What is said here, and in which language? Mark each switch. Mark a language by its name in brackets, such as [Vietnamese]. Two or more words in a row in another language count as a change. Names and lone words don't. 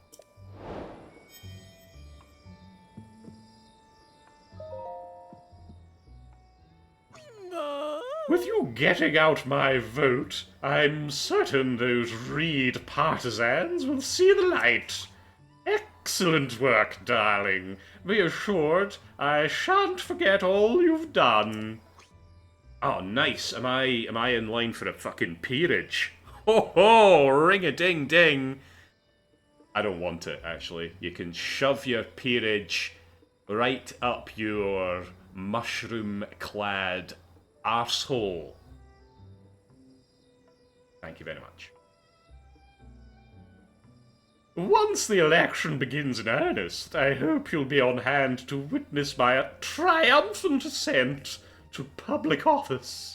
[English] With you getting out my vote, I'm certain those Reed partisans will see the light. Excellent work, darling. Be assured I shan't forget all you've done. Oh, nice. Am I in line for a fucking peerage? Ho ho! Ring-a-ding-ding! I don't want it, actually. You can shove your peerage right up your mushroom-clad arsehole. Thank you very much. Once the election begins in earnest, I hope you'll be on hand to witness my triumphant ascent to public office.